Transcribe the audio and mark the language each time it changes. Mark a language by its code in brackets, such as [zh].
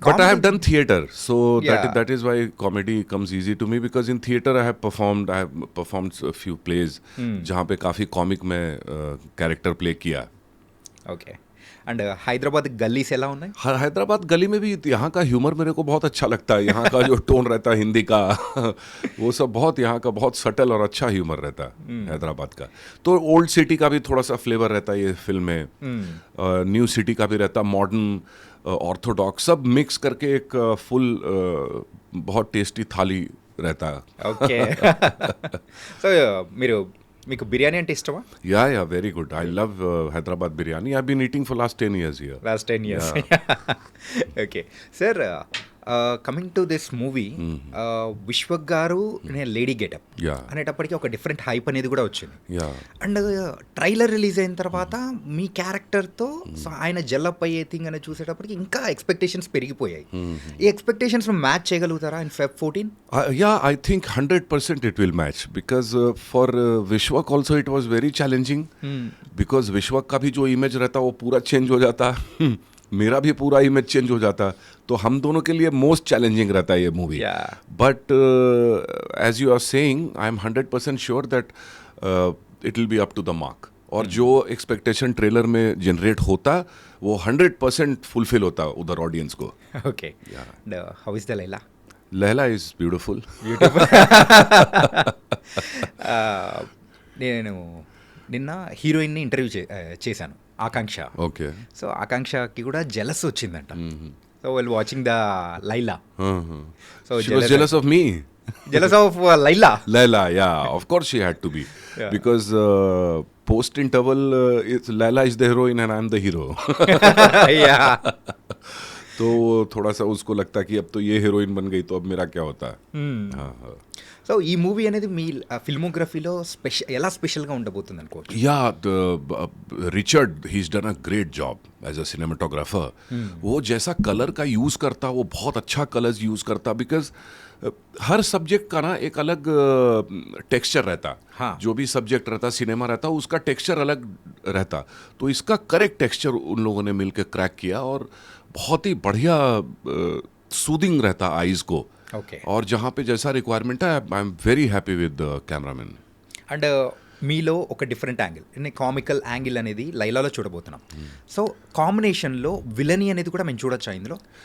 [en] But I have done theatre, so Yeah. that is why comedy comes easy to me, because in theatre I have performed a few plays [hi] जहाँ पे काफ़ी comic में character play किया. [te] Okay. And Hyderabad gallis ఎలా ఉన్నాయి? [hi] हैदराबाद गली में भी यहाँ का ह्यूमर मेरे को बहुत अच्छा लगता है. यहाँ का जो टोन रहता है हिंदी का वो सब बहुत यहाँ का बहुत सटल और अच्छा ह्यूमर रहता है हैदराबाद का. तो ओल्ड सिटी का भी थोड़ा सा फ्लेवर रहता है ये फिल्म में. न्यू सिटी का भी रहता, मॉडर्न, ऑर्थोडॉक्स, सब मिक्स करके एक फुल बहुत टेस्टी थाली रहता है. [te] ఓకే. సో మీకు బిర్యానీ అంటే ఇష్టమా? [en] Yeah, very good. I love Hyderabad biryani. I've been eating for last 10 years here. Last 10 years. [te] Okay sir, coming to this movie, Vishwak గారు లేడీ గెటప్ [en] Yeah. [te] అనేటప్పటికీ ఒక డిఫరెంట్ హైప్ అనేది కూడా వచ్చింది. [en] Yeah. [te] అండ్ ట్రైలర్ రిలీజ్ అయిన తర్వాత మీ క్యారెక్టర్తో so ఆయన జల్లప్ అయ్యే థింగ్ అనేది చూసేటప్పటికి ఇంకా ఎక్స్పెక్టేషన్స్ పెరిగిపోయాయి. ఈ ఎక్స్పెక్టేషన్స్ మ్యాచ్ చేయగలుగుతారా in Feb 14? [en] Yeah, I think 100% it will match, because for Vishwak also it was very challenging, because Vishwak [hi] का भी जो इमेज रहता वो पूरा चेंज हो जाता. मेरा भी पूरा इमेज चेंज हो जाता. तो हम दोनों के लिए मोस्ट चैलेंजिंग रहता है ये movie. [en] Yeah. But as you are saying, I am 100% sure that it will be up to the mark. [hi] और जो एक्सपेक्टेशन ट्रेलर में जनरेट होता वो 100% फुलफिल होता उधर ऑडियंस को. [en] Okay. And how is the Laila? Laila is beautiful. [te] నేను నిన్న హీరోయిన్ని ఇంటర్వ్యూ చేశాను. ఆకాంక్ష. [en] Okay. [te] సో ఆకాంక్షకి కూడా జెలస్ వచ్చిందంట. [en] So well watching the Laila. [te] So [en] She was jealous of me. Jealous of Laila. Laila, yeah, of course she had to be. Yeah. Because post interval, Laila is the heroine and I'm the hero. Yeah. [hi] तो थोड़ा सा उसको लगता कि अब तो ये heroine बन गई तो अब मेरा क्या होता है. हाँ, हाँ. [te] సో ఈ మూవీ అనేది మీ ఫిల్మోగ్రఫీలో ఎలా స్పెషల్గా ఉండబోతుంది అనుకోవచ్చు? [en] Yeah, Richard, he's done a great job as a cinematographer. [hi] वो जैसा कलर का यूज़ करता वो बहुत अच्छा कलर्स यूज़ करता बिकॉज हर सब्जेक्ट का ना एक अलग टेक्सचर रहता. हाँ. जो भी सब्जेक्ट रहता सिनेमा रहता उसका टेक्सचर अलग रहता. तो इसका करेक्ट टेक्सचर उन लोगों ने मिलकर क्रैक किया और बहुत ही बढ़िया सूदिंग रहता आईज को. [en] Okay. [hi] और जहाँ पे जैसा रिक्वायरमेंट है [en] I am very happy with cameraman. [te] And మీలో ఒక డిఫరెంట్ యాంగిల్, కామికల్ యాంగిల్ అనేది లైలాలో చూడబోతున్నాం. సో కాంబినేషన్లో విలనీ అనేది కూడా మేము చూడొచ్చా ఇందులో?